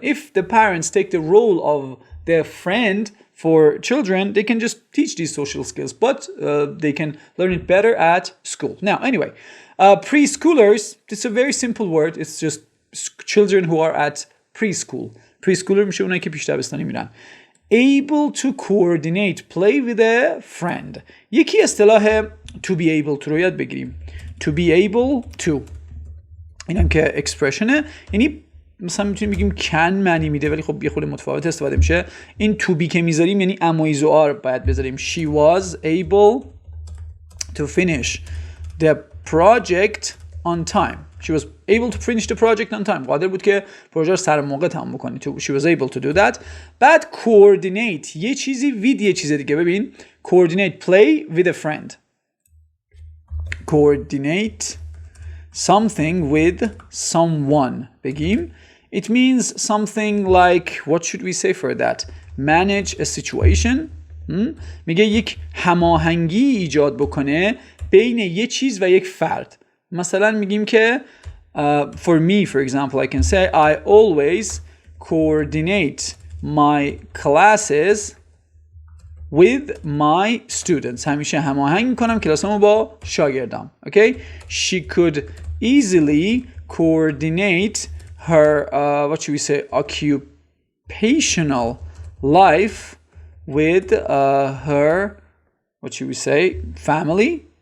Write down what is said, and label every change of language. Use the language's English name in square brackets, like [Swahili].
[English] If the parents take the role of their friend for children, they can just teach these social skills, but they can learn it better at school. Now, anyway, preschoolers, it's a very simple word. It's just children who are at preschool. [Persian] Preschooler میشه اونایی که پیش دبستانی میرن. [English] Able to coordinate play with a friend. [Persian] یکی اصطلاح to be able to رو یاد بگیریم. [English] To be able to. [Persian] اینم که اکسپرشنه، یعنی مثلا میتونیم بگیم can معنی میده ولی خب یه خورده متفاوت استفاده میشه. این to be که میذاریم یعنی امایز و آر باید بذاریم. [English] She was able to finish the project on time. She was able to finish the project on time. [Persian] قادر بود که پروژه رو سر موقع تمام بکنه. [English] She was able to do that. [Persian] بعد coordinate یه چیزی with یه چیز دیگه. [English] ببین coordinate play with a friend. Coordinate something with someone. بگیم it means something like, what should we say for that? Manage a situation. [Persian] میگه یک هماهنگی ایجاد بکنه بین یه چیز و یک فرد. [English] مثلا میگیم که for me, for example, I can say I always coordinate my classes with my students. [Persian] همیشه هماهنگ میکنم کلاسامو با شاگردام. [English] Okay? She could easily coordinate her, what should we say, occupational life with her, what should we say, family.